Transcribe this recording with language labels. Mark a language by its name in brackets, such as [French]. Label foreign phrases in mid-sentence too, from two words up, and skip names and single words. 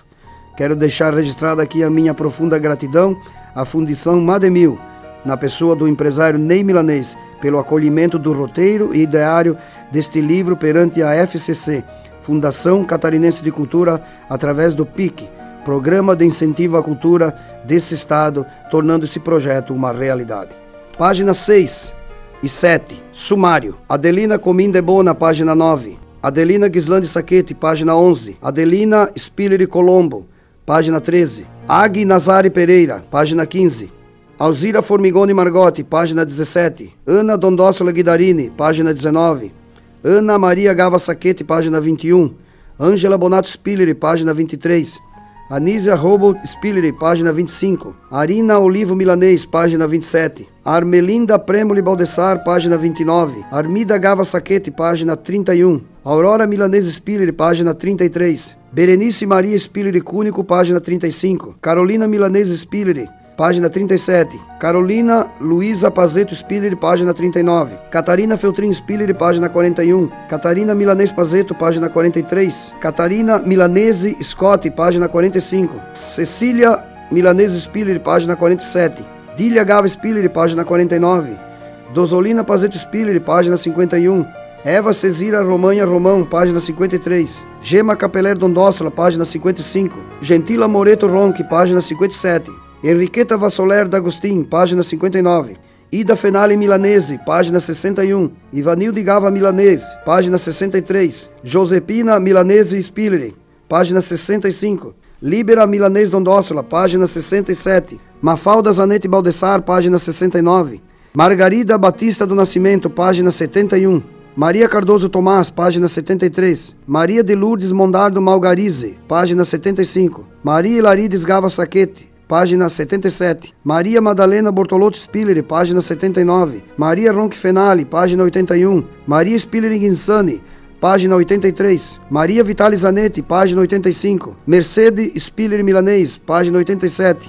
[Portuguese] Quero deixar registrada aqui a minha profunda gratidão à Fundação Mademil, na pessoa do empresário Ney Milanês, pelo acolhimento do roteiro e ideário deste livro perante a FCC, Fundação Catarinense de Cultura, através do PIC, Programa de Incentivo à Cultura desse Estado, tornando esse projeto uma realidade. Páginas 6 e 7. Sumário. Adelina Comim de Bona, página 9. Adelina Guislandi Saquete, página 11. Adelina Spiller Colombo, página 13. Agui Nazari Pereira, página 15. Alzira Formigoni Margotti, página 17. Ana Dondossola Guidarini, página 19. Ana Maria Gava Saquete, página 21. Ângela Bonato Spiller, página 23. Anísia Robo Spiller, página 25. Arina Olivo Milanês, página 27. Armelinda Premoli Baldessar, página 29. Armida Gava Saquete, página 31. Aurora Milanês Spiller, página 33. Berenice Maria Spiller Cúnico, página 35. Carolina Milanês Spiller, página 37. Carolina Luísa Pazeto Spiller, página 39. Catarina Feltrin Spiller, página 41. Catarina Milanês Pazeto, página 43. Catarina Milanese Scott, página 45. Cecília Milanese Spiller, página 47. Dília Gava Spiller, página 49. Dosolina Pazeto Spiller, página 51. Eva Cesira Romanha Romão, página 53. Gema Capeler Dondossola, página 55. Gentila Moreto Ronque, página 57. Henriqueta Vassoler D'Agostin, página 59. Ida Fenale Milanese, página 61. Ivanilde Gava Milanese, página 63. Josepina Milanese Spiller, página 65. Líbera Milanês Dondossola, página 67. Mafalda Zanetti Baldessar, página 69. Margarida Batista do Nascimento, página 71. Maria Cardoso Tomás, página 73. Maria de Lourdes Mondardo Malgarize, página 75. Maria Hilarides Gava Saquete, página 77. Maria Madalena Bortolotto Spiller, página 79. Maria Ronque Fenali, página 81. Maria Spiller Guinsani, página 83. Maria Vitale Zanetti, página 85. Mercedes Spiller Milanês, página 87.